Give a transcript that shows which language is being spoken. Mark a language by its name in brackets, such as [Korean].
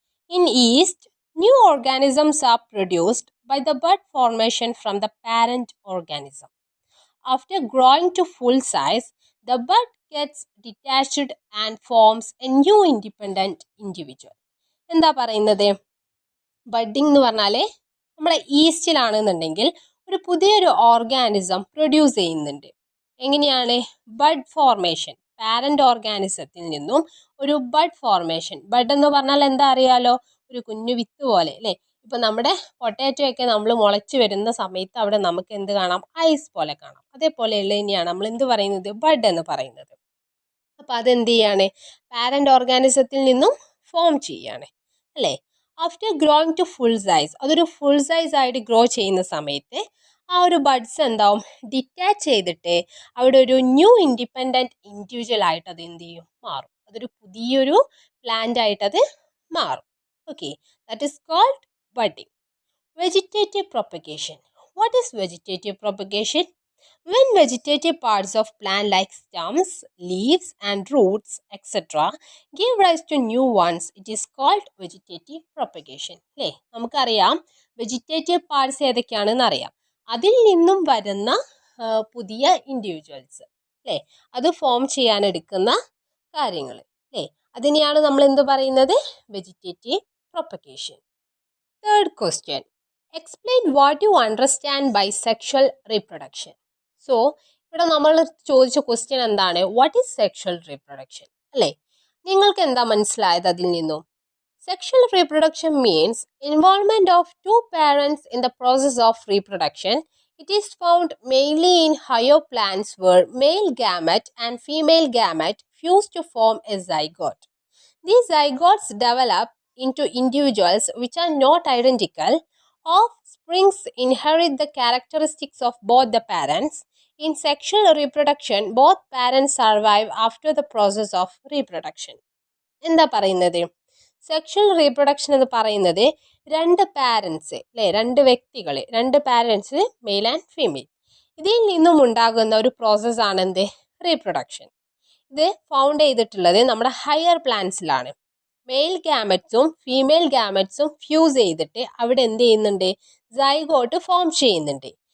[English] In yeast, new organisms are produced by the bud formation from the parent organism. After growing to full size, the bud gets detached and forms a new independent individual. [Malayalam] എന്താ പറയുന്നത്? Budding എന്ന് പറഞ്ഞാൽ നമ്മളെ ഈസ്റ്റിലാണെന്നുണ്ടെങ്കിൽ ഒരു പുതിയൊരു organism produce ചെയ്യുന്നുണ്ട്. എങ്ങനെയാണ്? Bud formation. Parent ഓർഗാനിസത്തിൽ നിന്നും ഒരു ബഡ് ഫോർമേഷൻ. ബഡ് എന്ന് പറഞ്ഞാൽ എന്താ അറിയാലോ? ഒരു കുഞ്ഞു വിത്ത് പോലെ അല്ലേ? ഇപ്പം നമ്മുടെ പൊട്ടാറ്റോ ഒക്കെ നമ്മൾ മുളച്ച് വരുന്ന സമയത്ത് അവിടെ നമുക്ക് എന്ത് കാണാം? ഐസ് പോലെ കാണാം. അതേപോലെയുള്ള തന്നെയാണ് നമ്മൾ എന്ത് പറയുന്നത്? ബഡ് എന്ന് പറയുന്നത്. അപ്പം അതെന്ത് ചെയ്യാണ്? പാരന്റ് ഓർഗാനിസത്തിൽ നിന്നും ഫോം ചെയ്യാണ് അല്ലേ? [English] after growing to full size, [Malayalam] അതൊരു ഫുൾ സൈസ് ആയിട്ട് ഗ്രോ ചെയ്യുന്ന സമയത്ത് ആ ഒരു ബഡ്സ് എന്താവും? ഡിറ്റാച്ച് ചെയ്തിട്ട് അവിടെ ഒരു ന്യൂ ഇൻഡിപെൻഡൻറ്റ് ഇൻഡിവിജ്വൽ ആയിട്ട് അത് എന്ത് ചെയ്യും? മാറും. അതൊരു പുതിയൊരു പ്ലാന്റ് ആയിട്ട് അത് മാറും. [English] Okay, that is called budding. Vegetative propagation. What is vegetative propagation? When vegetative parts of plant like stems, leaves and roots etc. give rise to new ones, it is called vegetative propagation. [Malayalam] അല്ലേ? നമുക്കറിയാം vegetative parts ഏതൊക്കെയാണെന്ന് അറിയാം. അതിൽ നിന്നും വരുന്ന പുതിയ individuals അല്ലേ? അത് ഫോം ചെയ്യാനെടുക്കുന്ന കാര്യങ്ങൾ അല്ലേ? അതിനെയാണ് നമ്മൾ എന്ത് പറയുന്നത്? [English] Vegetative propagation. Third question. Explain what you understand by sexual reproduction. [Malayalam] So, ഇവിടെ നമ്മൾ ചോദിച്ച ക്വസ്റ്റ്യൻ എന്താണ്? [English] what is sexual reproduction [Malayalam] അല്ലേ? നിങ്ങൾക്ക് എന്താ മനസ്സിലായത് അതിൽ നിന്നും? [English] Sexual reproduction means involvement of two parents in the process of reproduction. It is found mainly in higher plants where male gamete and female gamete fuse to form a zygote. These zygotes develop into individuals which are not identical. Offsprings inherit the characteristics of both the parents. In sexual reproduction, both parents survive after the process of reproduction. [Malayalam] എന്താ പറയുന്നത്? Sexual reproduction എന്ന് പറയുന്നത് രണ്ട് parents അല്ലേ, രണ്ട് വ്യക്തികൾ, രണ്ട് parents male and female, ഇതിൽ നിന്നും ഉണ്ടാകുന്ന ഒരു പ്രോസസ്സാണ് എന്ത്, റീപ്രൊഡക്ഷൻ. ഇത് ഫൗണ്ട് ചെയ്തിട്ടുള്ളത് നമ്മുടെ ഹയർ പ്ലാന്റ്സിലാണ്. മെയിൽ ഗാമറ്റ്സും ഫീമെയിൽ ഗാമറ്റ്സും ഫ്യൂസ് ചെയ്തിട്ട് അവിടെ എന്ത് ചെയ്യുന്നുണ്ട്, സൈഗോട്ട് ഫോം ചെയ്യുന്നുണ്ട്.